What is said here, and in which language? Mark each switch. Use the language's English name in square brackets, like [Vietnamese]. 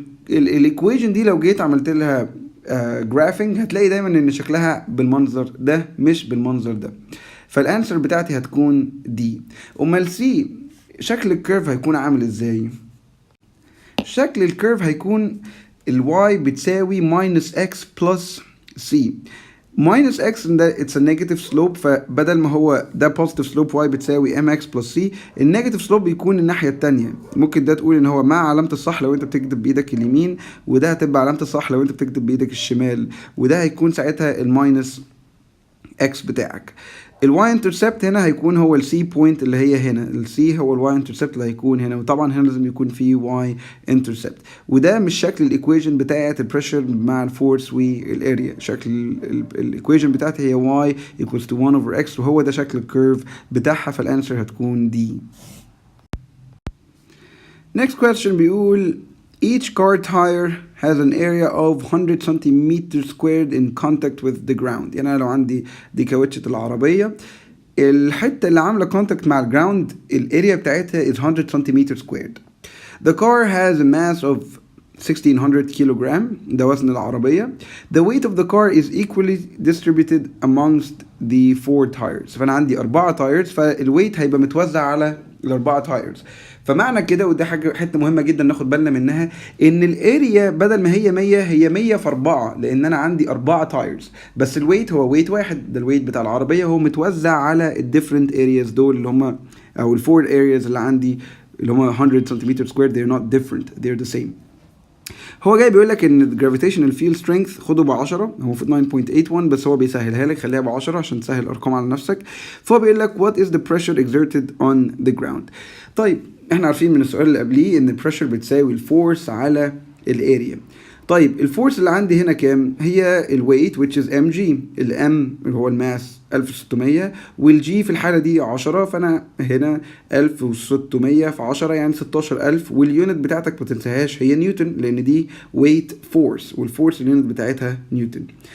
[Arabic] الايكويشن دي لو جيت عملت لها جرافينج هتلاقي دايما ان شكلها بالمنظر ده مش بالمنظر ده، فالانسر بتاعتي هتكون دي. امال سي شكل الكيرف هيكون عامل ازاي؟ شكل الكيرف هيكون الواي بتساوي [English] minus x plus c. [Arabic] minus x ده [English] it's a negative slope، [Arabic] فبدل ما هو ده positive slope y بتساوي [English] mx plus c، [Arabic] النيجاتيف سلوب بيكون الناحية التانية. ممكن ده تقول ان هو مع علامة الصح لو انت بتكتب بايدك اليمين، وده هتبقى علامة الصح لو انت بتكتب بايدك الشمال، وده هيكون ساعتها الماينس x بتاعك. الواي انترسبت هنا هيكون هو السي بوينت اللي هي هنا، السي هو الواي انترسبت اللي هيكون هنا، وطبعا هنا لازم يكون في واي انترسبت. وده مش شكل الايكويشن بتاعت البريشر مع الفورس والاريا، شكل الايكويشن بتاعتي هي [English] y equals to 1 over x، [Arabic] وهو ده شكل الكيرف بتاعها، فالانسر هتكون دي. [English] next question [Arabic] بيقول [English] each car tire has an area of 100 centimeters squared in contact with the ground. [Arabic] يعني أنا لو عندي دي كاوتشة العربية، الحتة اللي عاملة contact مع الجراوند الاريا بتاعتها [English] is 100 centimeters squared. The car has a mass of 1600 kilogram، [Arabic] ده وزن العربية. [English] The weight of the car is equally distributed amongst the 4 tires. [Arabic] فأنا عندي 4 tires، فالويت هيبقى متوزع على ال4 tires. فمعنى كده، وده حته مهمه جدا ناخد بالنا منها، ان الاريا بدل ما هي 100 هي 100 في 4، لان انا عندي 4 تايرز، بس الويت هو ويت واحد، ده الويت بتاع العربيه، هو متوزع على الديفرنت ارياز دول اللي هم او الفور ارياز اللي عندي اللي هم 100 سنتيمتر سكوير. [English] they're not different, they're the same. [Arabic] هو جاي بيقول لك ان الجرافيتيشنال فيلد سترينث خده ب 10، هو المفروض 9.81 بس هو بيسهلها لك، خليها ب 10 عشان تسهل الارقام على نفسك. فهو بيقول لك [English] what is the pressure exerted on the ground. [Arabic] طيب احنا عارفين من السؤال اللي قبليه ان البريشر بتساوي الفورس على الاريا. طيب الفورس اللي عندي هنا كام؟ هي الويت [English] which is mg، [Arabic] الام اللي هو الماس 1600، والجي في الحاله دي 10، فانا هنا 1600 في 10 يعني 16000، واليونت بتاعتك ما تنساهاش هي نيوتن، لان دي ويت فورس، والفورس اليونت بتاعتها نيوتن.